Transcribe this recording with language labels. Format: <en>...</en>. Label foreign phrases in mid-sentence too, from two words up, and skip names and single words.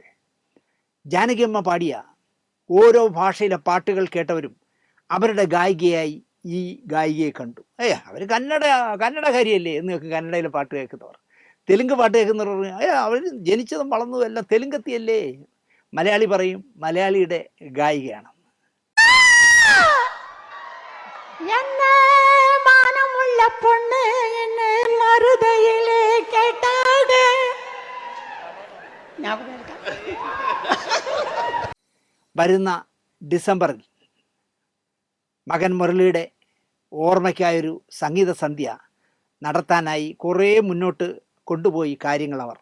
<ml>ജാനകിയമ്മ പാടിയ ഓരോ ഭാഷയിലെ പാട്ടുകൾ കേട്ടവരും അവരുടെ ഗായികയായി ഈ ഗായികയെ കണ്ടു. അവർ കന്നഡകാരിയല്ലേ എന്ന് കേൾക്കും കന്നഡയിലെ പാട്ട് കേൾക്കുന്നവർ. തെലുങ്ക് പാട്ട് കേൾക്കുന്നവർ അവർ ജനിച്ചതും വളർന്നതും എല്ലാം തെലുങ്കത്തിയല്ലേ. മലയാളി പറയും മലയാളിയുടെ ഗായികയാണ്.</ml> <ta>பொண்ணு என்ன மருதையிலே கேட்டாக.</ta> <ml>വരുന്ന ഡിസംബറിൽ മകൻ മുരളിയുടെ ഓർമ്മയ്ക്കായൊരു സംഗീത സന്ധ്യ നടത്താനായി കുറേ മുന്നോട്ട് കൊണ്ടുപോയി കാര്യങ്ങൾ അവർ.</ml>